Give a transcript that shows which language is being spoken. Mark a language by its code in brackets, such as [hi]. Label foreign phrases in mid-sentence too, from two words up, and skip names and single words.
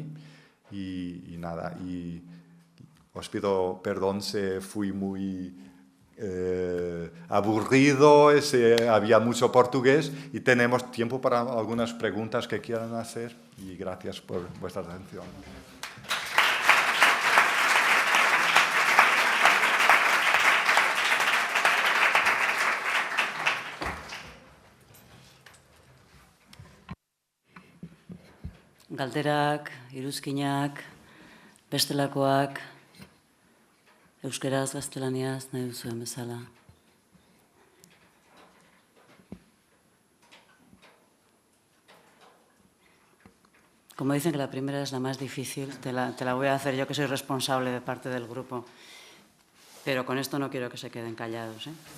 [es] Y nada, y os pido perdón si fui muy aburrido, había mucho portugués, y tenemos tiempo para algunas preguntas que quieran hacer, y gracias por vuestra atención. [eu] Galderak, iruzkinak, bestelakoak, euskeraz, gaztelaniaz, nahi duzuen bezala. [es] Como dicen que la primera es la más difícil, te la voy a hacer yo, que soy responsable de parte del grupo. Pero con esto no quiero que se queden callados.